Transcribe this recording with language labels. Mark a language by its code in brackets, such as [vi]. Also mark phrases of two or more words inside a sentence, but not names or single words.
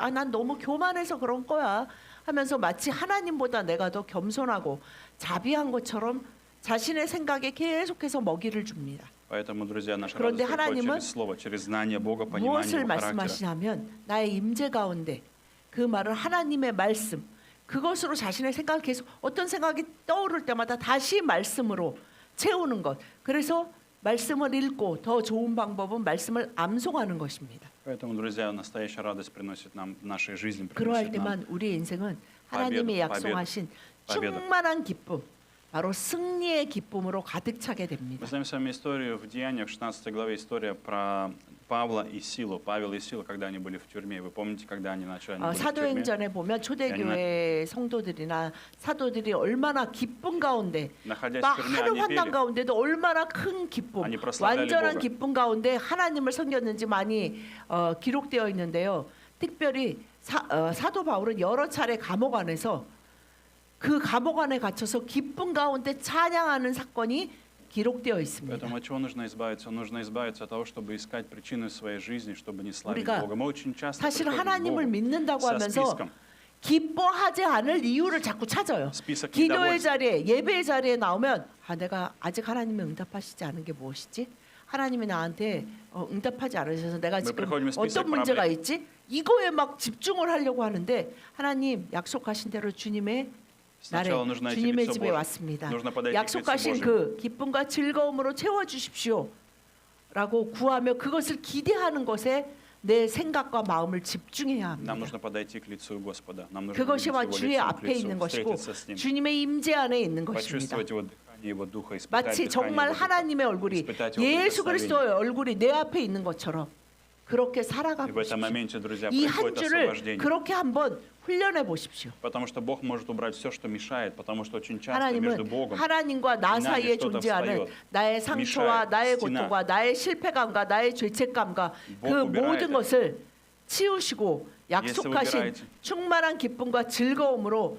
[ko] 아, 난 너무 교만해서 그런 거야. 하면서 마치 하나님보다 내가 더 겸손하고 자비한 것처럼 자신의 생각에 계속해서 먹이를 줍니다. [ru] Поэтому, друзья, наша [ko] 그런데 [ru] радость приходит [ko] 하나님은 [ru] через слово, через знание Бога, понимание [ko] 무엇을 [ru] Его характера. [ko] 말씀하시냐면 나의 임재 가운데 그 말은 하나님의 말씀 그것으로 자신의 생각을 계속 어떤 생각이 떠오를 때마다 다시 말씀으로 채우는 것. 그래서 말씀을 읽고 더 좋은 방법은 말씀을 암송하는 것입니다. [ru] Поэтому, друзья, настоящая радость приносит нам в нашей жизни, [ko] 그러할 [ru] приносит нам [ko] 때만 우리의 인생은 하나님이 약속하신 충만한 기쁨, 바로 승리의 기쁨으로 가득 차게 됩니다. [ru] Мы знаем с вами историю в Деяниях, в 16 главе история про Павла и Силу. Павел и Сила, когда они были в тюрьме. Вы помните, когда они начали? Они были в тюрьме. [ko] 사도행전에 보면 초대교회 성도들이나 사도들이 얼마나 기쁨 가운데 [ru] Находясь [ko] 막 [ru] в тюрьме, [ko] 하루 [ru] они [ko] 환난 [ru] пели. [ko] 가운데도 얼마나 큰 기쁨, [ru] 아니, прославляли [ko] 완전한 [ru] Бога. [ko] 기쁨 가운데 하나님을 섬겼는지 많이 기록되어 있는데요. 특별히 사도 바울은 여러 차례 감옥 안에서 그 감옥 안에 갇혀서 기쁨 가운데 찬양하는 사건이 기록되어 있습니다. [ru] Поэтому от чего нужно избавиться? Нужно избавиться от того, чтобы искать причины своей жизни, чтобы не славить [ko] 우리가 [ru] Бога. Мы очень часто [ko] 사실 [ru] приходим к [ko] 하나님을 [ru] Богу [ko] 믿는다고 [ru] со [ko] 하면서 [ru] списком. [ko] 기뻐하지 않을 이유를 자꾸 찾아요. 스피석 기도의 [ru] недовольств. [ko] 자리에 예배의 자리에 나오면 내가 아직 하나님이 응답하시지 않은 게 무엇이지? 하나님이 나한테 응답하지 않으셔서 내가 지금 [ru] приходим из список [ko] 어떤 문제가 [ru] проблем. [ko] 있지? 이거에 막 집중을 하려고 하는데 하나님 약속하신 대로 주님의 날에 [ru] Сначала нужно идти [ko] 주님의 [ru] к лицу [ko] 집에 [ru] Божьему. [ko] 왔습니다. [ru] Нужно подойти к лицу [ko] 약속하신 [ru] Божьему. [ko] 그 기쁨과 즐거움으로 채워 주십시오. 라고 구하며 그것을 기대하는 것에 내 생각과 마음을 집중해야 합니다. [ru] Нам нужно подойти к лицу Господа. Нам нужно [ko] 그것이 [ru] увидеть [ko] 바 [ru] Его [ko] 주의 [ru] лицом к [ko] 앞에 [ru] лицу, [ko] 있는 것이고 [ru] встретиться с Ним, [ko] 주님의 임재 안에 있는 것입니다. [ru] почувствовать Его дыхание, Его духа, испытать [ko] 마치 [ru] дыхание [ko] 정말 [ru] Его духа, [ko] 하나님의 얼굴이 [ru] испытать Его [ko] 예수 [ru] прикосновение. [ko] 그리스도의 얼굴이 내 앞에 있는 것처럼 그렇게 [ru] И в [ko] 살아가 [ru] этом [ko] 보십시오. [ru] моменте, друзья, [ko] 이 한 [ru] происходит [ko] 주를 [ru] освобождение. [ko] 그렇게 한번 훈련해 보십시오. [ru] Потому что Бог может убрать все, что мешает, потому что очень часто между [ko] 하나님은 [ru] Богом [ko] 하나님과 나 이 사이에 [ru] что-то [ko] 존재하는 [ru] встает, [ko] 나의 상처와 미샤엘, 나의 스티나. 고통과 나의 실패감과 나의 죄책감과 그 목 모든 [ru] убирает [ko] 것을 치우시고 약속하신 [ru] убираете. [ko] 충만한 기쁨과 즐거움으로